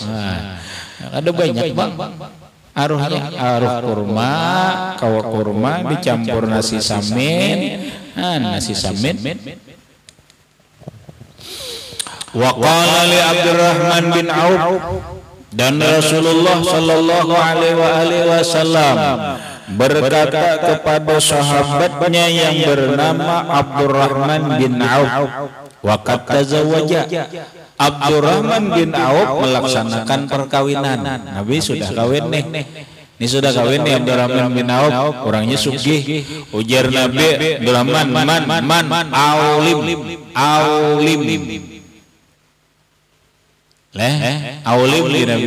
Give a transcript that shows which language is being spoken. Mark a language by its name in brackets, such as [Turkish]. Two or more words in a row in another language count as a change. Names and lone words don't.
[Banjar] Ada banyak bang. Aruhnya aruh kurma, kawa kurma dicampur nasi samin. [Indonesian] Nasi samin. [Arabic] وقال لعبد الرحمن بن عوف, [Indonesian] dan Rasulullah sallallahu alaihi wasallam berkata kepada sahabatnya yang bernama Abdurrahman bin Auf, [Arabic] وقد تزوج. [Indonesian] Abdurrahman bin Auf melaksanakan perkawinan. [Banjar] Nabi sudah kawin nih. Ini sudah kawin nih Abdurrahman bin Auf, orangnya sugih. Ujar Nabi, Abdurrahman [Arabic] من أولم. [Banjar] Aulim di Nabi.